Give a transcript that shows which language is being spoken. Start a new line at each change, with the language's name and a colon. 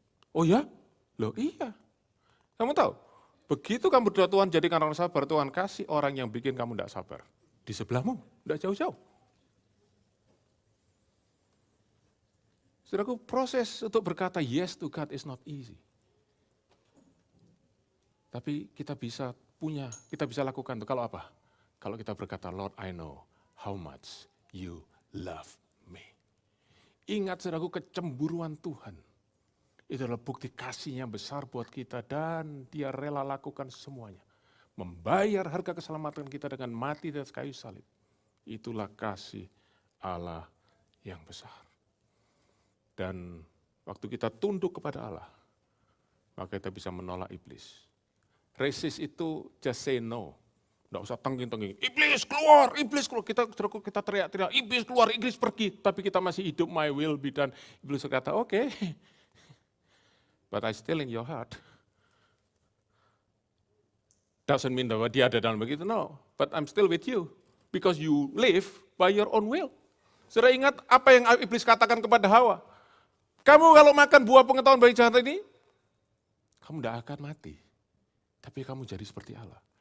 Indonesian: Oh ya? Loh iya. Kamu tahu, begitu kamu berdoa Tuhan jadikan orang sabar, Tuhan kasih orang yang bikin kamu enggak sabar. Di sebelahmu, enggak jauh-jauh. Saudaraku, proses untuk berkata
English: yes to God is not easy.
Indonesian: Tapi kita bisa lakukan itu. Kalau apa? Kalau kita berkata,
English: Lord, I know how much you love me.
Indonesian: Ingat saudaraku, kecemburuan Tuhan. Itu adalah bukti kasihnya besar buat kita dan dia rela lakukan semuanya. Membayar harga keselamatan kita dengan mati di atas kayu salib. Itulah kasih Allah yang besar. Dan waktu kita tunduk kepada Allah, maka kita bisa menolak iblis. Resist itu
English: just say no.
Indonesian: Tidak usah tengging-tengging, iblis keluar, kita teriak-teriak, iblis keluar, iblis pergi. Tapi kita masih hidup,
English: my will be done.
Indonesian: Iblis berkata, oke,
English: but I still in your heart. Doesn't mean
Indonesian: bahwa dia ada dalam begitu,
English: no. But I'm still with you, because you live by your own will.
Indonesian: Saudara ingat apa yang iblis katakan kepada Hawa? Kamu kalau makan buah pengetahuan baik jahat ini, kamu tidak akan mati. Tapi kamu jadi seperti Allah.